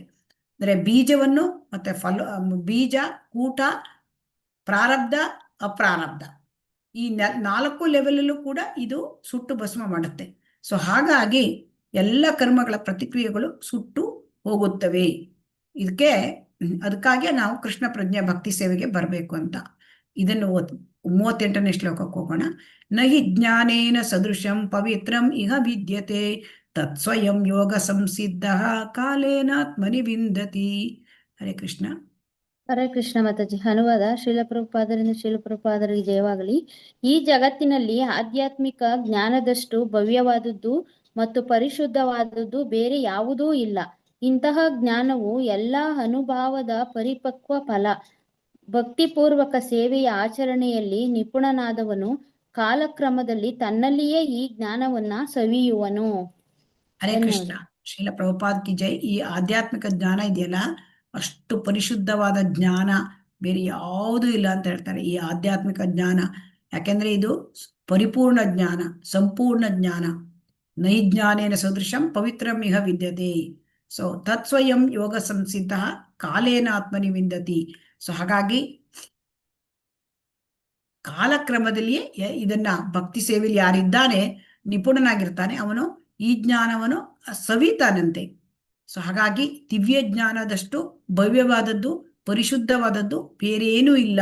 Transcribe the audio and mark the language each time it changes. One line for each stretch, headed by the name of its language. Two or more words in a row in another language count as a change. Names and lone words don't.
Kannada: ಅಂದ್ರೆ ಬೀಜವನ್ನು ಮತ್ತೆ ಬೀಜ, ಕೂಟ, ಪ್ರಾರಬ್ಧ, ಅಪ್ರಾರಬ್ಧ ಈ 4 ಲೆವೆಲಲ್ಲೂ ಕೂಡ ಇದು ಸುಟ್ಟು ಭಸ್ಮ ಮಾಡುತ್ತೆ. ಸೊ ಹಾಗಾಗಿ ಎಲ್ಲ ಕರ್ಮಗಳ ಪ್ರತಿಕ್ರಿಯೆಗಳು ಸುಟ್ಟು ಹೋಗುತ್ತವೆ. ಅದಕ್ಕಾಗಿ ನಾವು ಕೃಷ್ಣ ಪ್ರಜ್ಞೆ ಭಕ್ತಿ ಸೇವೆಗೆ ಬರಬೇಕು ಅಂತ. ಇದನ್ನು 38ನೇ ಶ್ಲೋಕಕ್ಕೆ ಹೋಗೋಣ.
Sanskrit: ನಹಿ ಜ್ಞಾನೇನ ಸದೃಶಂ ಪವಿತ್ರಂ ಇಹ ವಿದ್ಯತೆ ತತ್ಸ್ವಯಂ ಯೋಗ ಸಂಸಿದ್ಧ ಕಾಲೇನಾತ್ಮನಿ ವಿಂದತಿ.
Kannada: ಹರೇ ಕೃಷ್ಣ. ಹರೇ ಕೃಷ್ಣ ಮಾತಾಜಿ. ಅನುವಾದ ಶ್ರೀಲಪ್ರಭುಪಾದರಿಂದ ಶ್ರೀಲಪ್ರಭುಪಾದರಿಗೆ ಜಯವಾಗಲಿ. ಈ ಜಗತ್ತಿನಲ್ಲಿ ಆಧ್ಯಾತ್ಮಿಕ ಜ್ಞಾನದಷ್ಟು ಭವ್ಯವಾದದ್ದು ಮತ್ತು ಪರಿಶುದ್ಧವಾದದ್ದು ಬೇರೆ ಯಾವುದೂ ಇಲ್ಲ. ಇಂತಹ ಜ್ಞಾನವು ಎಲ್ಲ ಅನುಭಾವದ ಪರಿಪಕ್ವ ಫಲ. ಭಕ್ತಿಪೂರ್ವಕ ಸೇವೆಯ ಆಚರಣೆಯಲ್ಲಿ ನಿಪುಣನಾದವನು ಕಾಲಕ್ರಮದಲ್ಲಿ ತನ್ನಲ್ಲಿಯೇ ಈ ಜ್ಞಾನವನ್ನ ಸವಿಯುವನು. ಹರೇ ಕೃಷ್ಣ. ಶ್ರೀಲ ಪ್ರಭುಪಾದ್
Hindi: की जय.
Kannada: ಈ ಆಧ್ಯಾತ್ಮಿಕ ಜ್ಞಾನ ಇದೆಯಲ್ಲ, ಅಷ್ಟು ಪರಿಶುದ್ಧವಾದ ಜ್ಞಾನ ಬೇರೆ ಯಾವುದೂ ಇಲ್ಲ ಅಂತ ಹೇಳ್ತಾರೆ ಈ ಆಧ್ಯಾತ್ಮಿಕ ಜ್ಞಾನ. ಯಾಕೆಂದ್ರೆ ಇದು ಪರಿಪೂರ್ಣ ಜ್ಞಾನ, ಸಂಪೂರ್ಣ ಜ್ಞಾನ.
Sanskrit: ನೈಜ್ಞಾನೇನ ಸದೃಶಂ ಪವಿತ್ರಂ ಇಹ ವಿದ್ಯತೆ. ಸೊ ತತ್ಸ್ವಯಂ ಯೋಗ ಸಂಸಿದ್ಧ ಕಾಲೇನ ಆತ್ಮನಿ ವಿಂದತಿ.
Kannada: ಸೊ ಹಾಗಾಗಿ ಕಾಲಕ್ರಮದಲ್ಲಿಯೇ ಇದನ್ನ ಭಕ್ತಿ ಸೇವೆಯಲ್ಲಿ ಯಾರಿದ್ದಾನೆ, ನಿಪುಣನಾಗಿರ್ತಾನೆ, ಅವನು ಈ ಜ್ಞಾನವನ್ನು ಸವಿತಾನಂತೆ. ಸೊ ಹಾಗಾಗಿ ದಿವ್ಯ ಜ್ಞಾನದಷ್ಟು ಭವ್ಯವಾದದ್ದು ಪರಿಶುದ್ಧವಾದದ್ದು ಬೇರೇನೂ ಇಲ್ಲ.